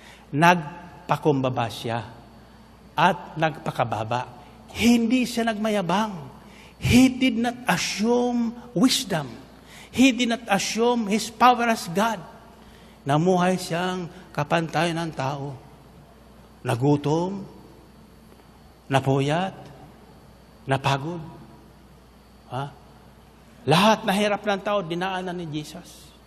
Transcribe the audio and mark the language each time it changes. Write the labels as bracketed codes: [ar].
[tl] Nagpakumbaba siya at nagpakababa. Hindi siya nagmayabang. [en] He did not assume wisdom. He did not assume His power as God. [tl] Namuhay siyang kapantayan ng tao. Nagutom, napuyat, napagod. Lahat na hirap ng tao, dinaanan ni Jesus.